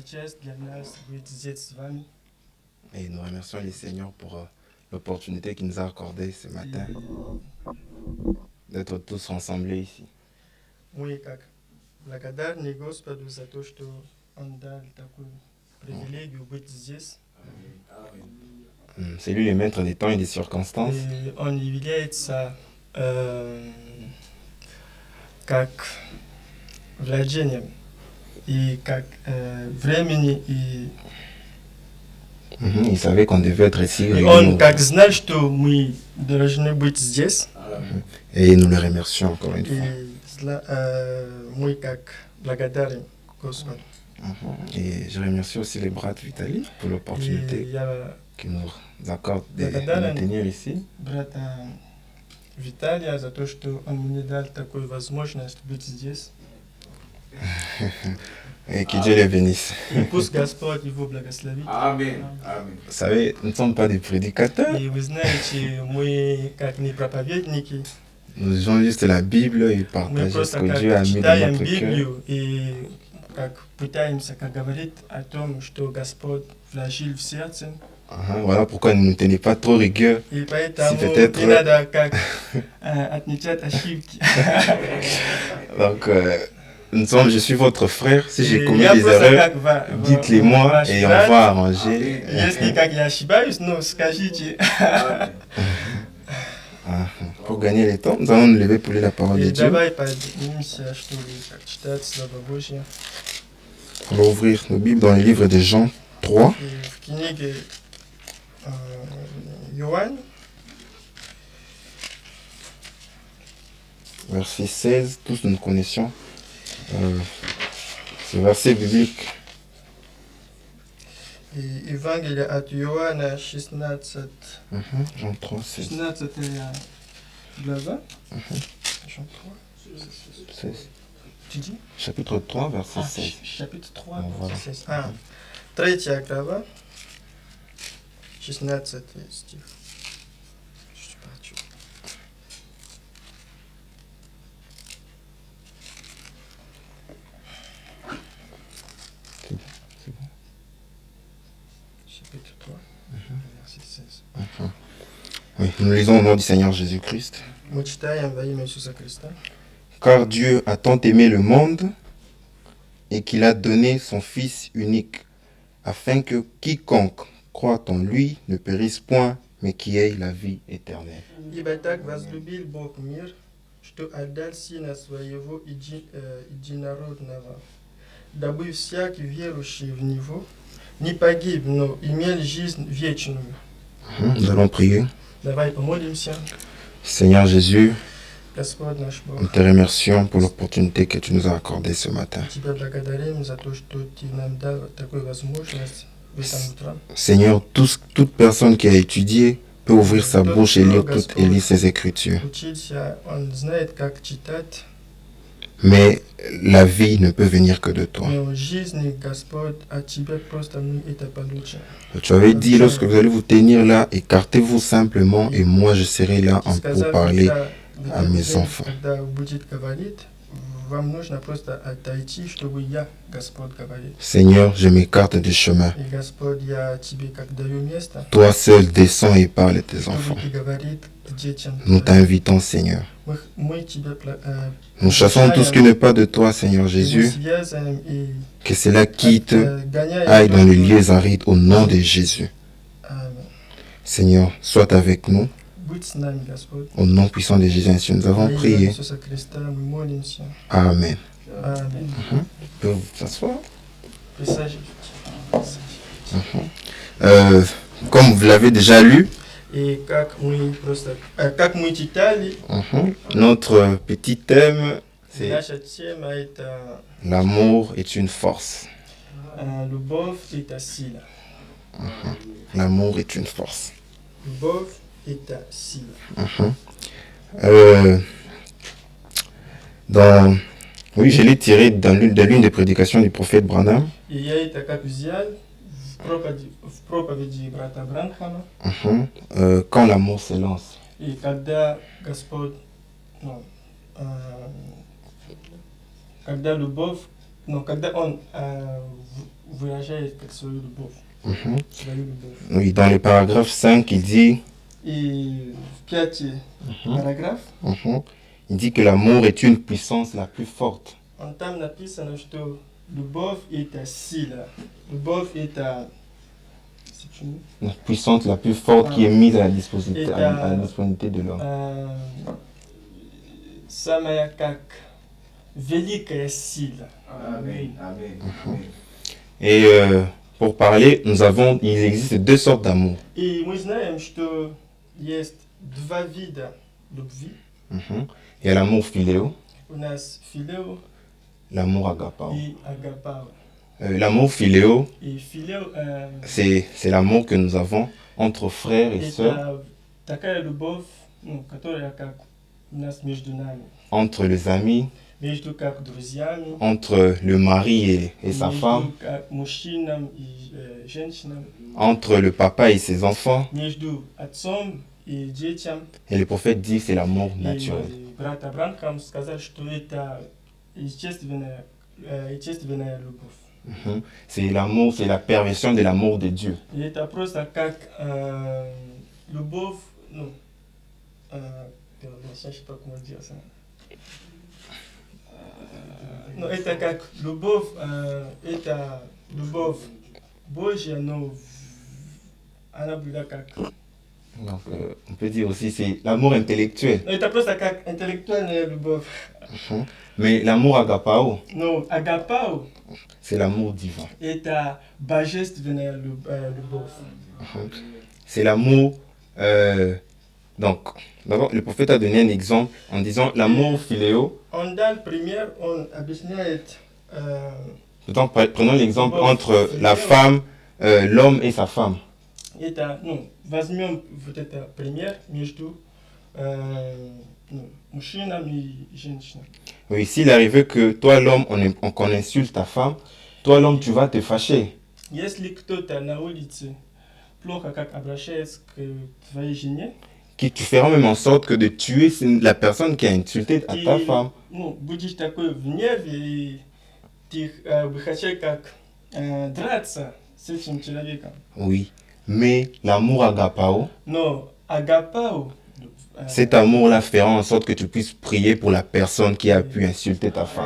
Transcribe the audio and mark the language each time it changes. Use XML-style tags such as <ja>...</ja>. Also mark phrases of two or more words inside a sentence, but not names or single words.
<fr>Et nous remercions le Seigneur pour l'opportunité qu'il nous a accordée ce matin d'être tous rassemblés ici. C'est lui le maître des temps et des circonstances.</fr> <ru>Он является как владением и как времени и</ru> <fr>Il savait qu'on devait être ici.</fr> <ru>и он как знал, что мы должны быть здесь.</ru> <fr>Et nous le remercions encore une fois.</fr> <ru>И мы как благодарим Господу.</ru> <fr>Et je remercie aussi les bras de Vitali pour l'opportunité qu'ils nous accordent de nous tenir ici.</fr> <ru>Брата Виталия за то, что он мне дал такую возможность быть здесь.</ru> <fr>Et que Dieu les bénisse.</fr> <ru>И пусть Господь его благословит.</ru> <fr>Amen. Vous savez, nous ne sommes pas des prédicateurs.</fr> <ru>И вы знаете, мы как не проповедники,</ru> <fr>Nous lisons juste la Bible et</fr> <ru>мы</ru> <fr>partagons ce</fr> <ru>просто</ru> <fr>que Dieu</fr> <ru>как</ru> <fr>a mis dans</fr> <ru>читаем</ru> <fr>notre cœur.</fr> <ru>Библию и как пытаемся, как говорит о том, что Господь вложил в сердце.</ru> <fr>Voilà pourquoi ne nous tenez pas trop rigueur.</fr> <ru>И поэтому</ru> <fr>peut-être-</fr> <ru>не надо как отмечать ошибки.</ru> <fr>Donc, je suis votre frère. Si j'ai</fr> <ru>И</ru> <fr>commis</fr> <ru>я</ru> <fr>des</fr> <ru>просто</ru> <fr>erreurs,</fr> <ru>как</ru> <fr>dites-les moi et on va</fr> <ru>ошибаюсь.</ru> <fr>arranger.</fr> <ru>Если как я ошибаюсь, ну скажите.</ru> <fr>Pour gagner le temps, nous allons nous lever pour lire la parole de</fr> <ru>И</ru> <fr>Dieu.</fr> <ru>давай поднимемся, чтобы как читать Слово Божье.</ru> <fr>On va ouvrir nos Bibles dans le livre de Jean 3.</fr> <ru>И в книге Иоанн,</ru> <fr>Verset 16, tous nous connaissions ce verset biblique.</fr> <ru>и Евангелие от Иоанна, 16</ru> <fr>Jean 3, 16.</fr> <ru>16 глава.</ru> <fr>Jean 3. 16. Tu dis? Chapitre 3, verset 16. Chapitre 3, Ну, voilà.</fr> <ru>16. 3 глава, 16 стих. Что бачу?</ru> <fr>C'est bon. Chapitre 3, verset 16. Oui, nous lisons au nom du Seigneur Jésus-Christ.</fr> <ru>Мы читаем во имя Иисуса Христа.</ru> <fr>Car Dieu a tant aimé le monde et qu'il a donné son Fils unique, afin que quiconque croit en lui ne périsse point, mais qui ait la vie éternelle.</fr> <ru>Ибо так возлюбил Бог мир, что отдал Сына Своего Единородного, дабы всякий верующий в Него не погиб, но имел жизнь вечную.</ru> <fr>Nous allons prier.</fr> <ru>Давай помолимся.</ru> <fr>Seigneur Jésus,</fr> <ru>Господь наш Бог,</ru> <fr>nous te remercions pour l'opportunité que tu nous as accordée ce matin.</fr> <ru>Тебя благодарим за то, что Ты нам дал такую возможность в этом утре.</ru> <fr>Seigneur, toute personne qui a étudié peut ouvrir sa bouche et lire ses écritures.</fr> <ru>Учиться, он знает, как читать,</ru> <fr>Mais la vie ne peut venir que de toi.</fr> <ru>но жизнь, Господь, от Тебя просто мы это получим.</ru> <fr>Tu avais dit, lorsque vous allez vous tenir là, écartez-vous simplement et moi je serai là pour parler à mes enfants.</fr> <ru>Когда будет говорить, вам нужно просто отойти, чтобы я, Господь, говорил.</ru> <fr>Seigneur, je m'écarte du chemin.</fr> <ru>И, Господь, я Тебе как даю место,</ru> <fr>Toi seul descends et parle à tes</fr> <ru>чтобы</ru> <fr>enfants.</fr> <ru>Ты говорит к детям.</ru> <fr>Nous t'invitons, Seigneur.</fr> <ru>Мы Тебя</ru> <fr>Nous chassons tout ce qui n'est pas de toi, Seigneur Jésus.</fr> <ru>связываем и</ru> <fr>Que cela quitte,</fr> <ru>гоняем</ru> <fr>aille dans les</fr> <ru>то,</ru> <fr>lieux arides au nom de Jésus.</fr> <ru>что,</ru> <fr>Seigneur, sois avec nous.</fr> <ru>Будь с нами, Господь.</ru> <fr>Au nom puissant de Jésus, ainsi nous</fr> <ru>Во</ru> <fr>avons</fr> <ru>имя</ru> <fr>prié.</fr> <ru>Иисуса Христа мы молимся.</ru> <fr>Amen.</fr> <ru>Аминь.</ru> <fr>Vous pouvez vous s'asseoir.</fr> <ru>Присаживайтесь.</ru> <fr>Comme vous l'avez déjà lu,</fr> <ru>И как мы читали,</ru> <fr>notre petit thème, c'est</fr> <ru>наша тема это</ru> <fr>l'amour est une force.</fr> <ru>любовь это сила.</ru> <fr>L'amour est une force.</fr> <ru>Любовь это сила.</ru> <fr>Oui, je l'ai tiré de l'une des prédications du prophète Branham.</fr> <ru>И я это как взял в проповеди брата Бранхама.</ru> <fr>Quand l'amour s'élance.</fr> <ru>И когда Господь, ну, когда любовь, ну, когда Он выражает как свою любовь. Свою любовь.</ru> <fr>Oui, dans le paragraphe 5, il dit,</fr> <ru>И в 5 параграф</ru> <fr>il dit que l'amour est une puissance la plus forte.</fr> <ru>там написано, что любовь это сила. Любовь это</ru> <fr>La puissance la plus forte qui est mise à la disponibilité de l'homme.</fr> <ru>Самая как великая сила.</ru> <fr>Et pour parler, il existe deux sortes d'amour.</fr> <ru>И мы знаем, что есть два вида любви.</ru> <fr>Il y a l'amour philéo,</fr> <ru>У нас филео</ru> <fr>l'amour agapao.</fr> <ru>и агапао.</ru> <fr>L'amour philéo,</fr> <ru>И филео</ru> <fr>c'est l'amour que nous avons entre frères et sœurs,</fr> <ru>это такая любовь, ну, которая как у нас между нами.</ru> <fr>entre les amis,</fr> <ru>Между как друзьями.</ru> <fr>entre le mari et sa femme,</fr> <ru>Между как мужчинам и женщинам.</ru> <fr>entre le papa et ses enfants.</fr> <ru>Между отцом и детям.</ru> <fr>Et le prophète dit c'est l'amour</fr> <ru>И</ru> <fr>naturel.</fr> <ru>брат Абрахам сказал, что это естественная любовь.</ru> <fr>C'est l'amour, c'est la perversion de l'amour de Dieu.</fr> <ru>И это просто как любовь, ну, я не знаю, как можно делать. Но это как любовь, это любовь Божья, но она была как...</ru> <fr>Donc, on peut dire aussi c'est l'amour intellectuel.</fr> <ru>Это просто как интеллектуальная любовь.</ru> <fr>Mais l'amour agapao,</fr> <ru>Но агапао,</ru> <fr>c'est l'amour divin.</fr> <ru>это божественная любовь.</ru> <fr>C'est l'amour. Donc, d'abord, le prophète a donné un exemple en disant l'amour philéo.</fr> <ru>Он дал пример, он объясняет.</ru> <fr>Prenons l'exemple entre la femme, l'homme et sa femme.</fr> <ru>Это, ну, возьмем вот это пример между мужчинами и женщинами.</ru> <fr>Oui, s'il arrivait que toi, l'homme, qu'on insulte ta femme, toi, l'homme, tu vas te fâcher.</fr> <ru>Если кто-то на улице плохо как обращается к твоей жене,</ru> <fr>Tu feras même en sorte que de tuer la personne qui a insulté à ta femme.</fr> <ru>Ну, будешь такой в нерве, и ты бы хотел как драться с этим человеком.</ru> <fr>Oui, mais l'amour agapao,</fr> <ru>Но агапао,</ru> <fr>cet amour-là fera en sorte que tu puisses prier pour la personne qui a pu insulter ta femme.</fr>